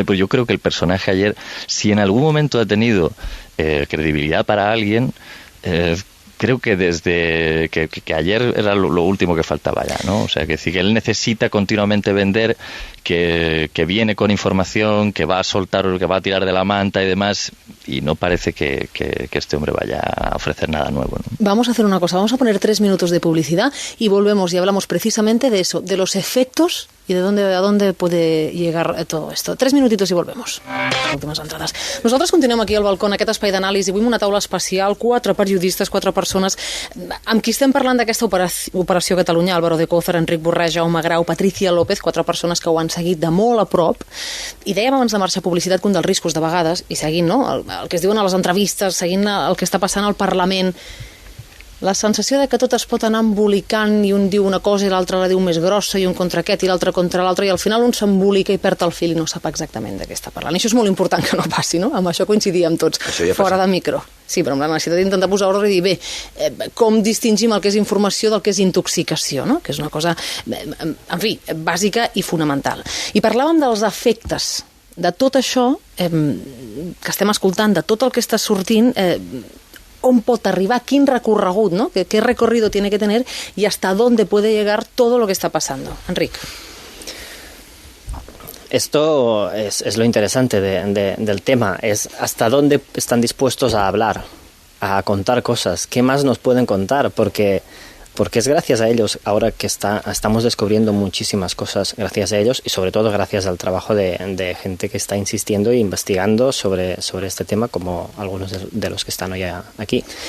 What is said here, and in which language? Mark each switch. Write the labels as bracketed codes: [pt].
[es] Pero yo creo que el personaje ayer, si en algún momento ha tenido credibilidad para alguien, creo que desde que ayer era lo último que faltaba ya, ¿no? O sea, que él necesita continuamente vender, que viene con información, que va a soltar, que va a tirar de la manta y demás, y no parece que este hombre vaya a ofrecer nada nuevo, ¿no? Vamos a hacer una cosa, vamos a poner 3 minutos de publicidad y volvemos y hablamos precisamente de eso, de los efectos y a dónde puede llegar todo esto. 3 minutitos i volvemos. [ca] Les últimes entrades. Nosaltres continuem aquí al balcó, en aquest espai d'anàlisi. Avui amb una taula especial, 4 periodistes, 4 persones amb qui estem parlant d'aquesta operació Catalunya: Álvaro de Cózar, Enric Borràs, Jaume Grau, Patricia López, 4 persones que ho han seguit de molt a prop. I dèiem abans de marxar a publicitat que un dels riscos de vegades, i seguint el que es diuen a les entrevistes, seguint el que està passant al Parlament, la sensació de que tot es pot anar embolicant i un diu una cosa i l'altre la diu més grossa i un contra aquest i l'altre contra l'altre i al final un s'embolica i perd el fil i no sap exactament de què està parlant. I això és molt important que no passi, no? Amb això coincidíem tots, fora de micro. Sí, però amb la necessitat d'intentar posar ordre i dir, bé, com distingim el que és informació del que és intoxicació, no? Que és una cosa, en fi, bàsica i fonamental. I parlàvem dels efectes de tot això que estem escoltant, de tot el que està sortint, on pot arribar, quin recorregut, ¿no? [es] ¿Qué recorrido tiene que tener y hasta dónde puede llegar todo lo que está pasando? Enric. Esto es lo interesante del tema, es hasta dónde están dispuestos a hablar, a contar cosas. ¿Qué más nos pueden contar? Porque es gracias a ellos ahora que estamos descubriendo muchísimas cosas, gracias a ellos y sobre todo gracias al trabajo de gente que está insistiendo e investigando sobre este tema, como algunos de los que están hoy aquí.